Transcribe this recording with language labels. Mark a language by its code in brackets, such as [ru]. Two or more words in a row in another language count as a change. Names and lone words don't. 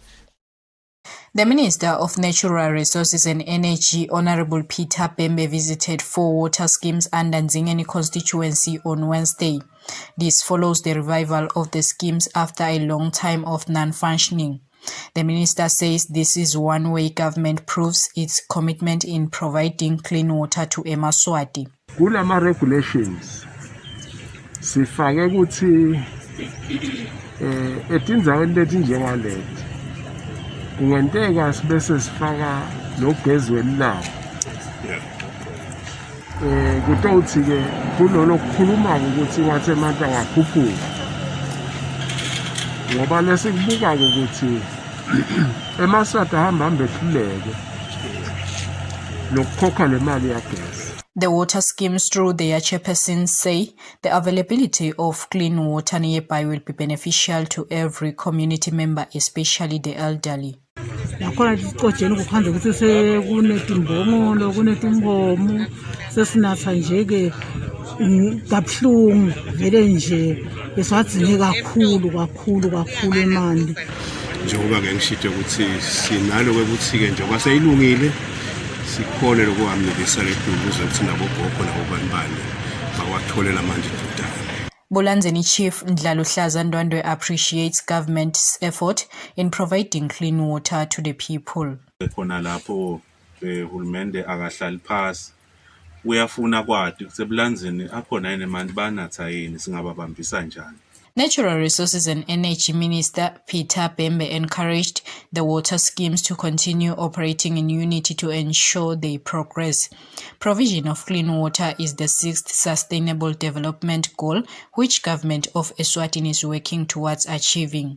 [en] The Minister of Natural Resources and Energy, Honorable Peter Bembe, visited 4 water schemes under Ndingeni constituency on Wednesday. This follows the revival of the schemes after a long time of non-functioning. The minister says this is one way government proves its commitment in providing clean water to eMaswati. [ss] Kulama regulations sifake ukuthi etindaweni leti njengaleti kungenteka sibese sifaka nogezi welilanga kutothi ke kulolo kukhuluma ukuthi ngathi manje ngakhuphuka ngoba lesikubuka ukuthi eMaswati ahamba ehluleke nokukhokha le mali yagesi. [en] The water schemes through their chairpersons say the availability of clean water nearby will be beneficial to every community member, especially the elderly. [ss] Nakhona sicojeni kuphandle ukuthi sekunetimbongolo kunetinkomo sesinatha nje ke kabuhlungu vele nje beswadzinge kakhulu emandi. Njengoba ke ngishite ukuthi sinalo ukuthi ke njengoba seyilungile sikhole lokuhamnelisa leduze ukuthi nabogogo nabobanibani bawatholela manje dudane. [en] Bolanzeni Chief Ndlalo Hlaza Ndwandwe appreciates government's effort in providing clean water to the people. [ss] Khona lapho uhulumende akahlali phasi uyafuna kwadi ukuthi ebulanzeni akhona yini manje banatha yini singababambisa njani. [en] Natural Resources and Energy Minister Peter Bembe encouraged the water schemes to continue operating in unity to ensure they progress. Provision of clean water is the 6th Sustainable Development Goal, which government of Eswatini is working towards achieving.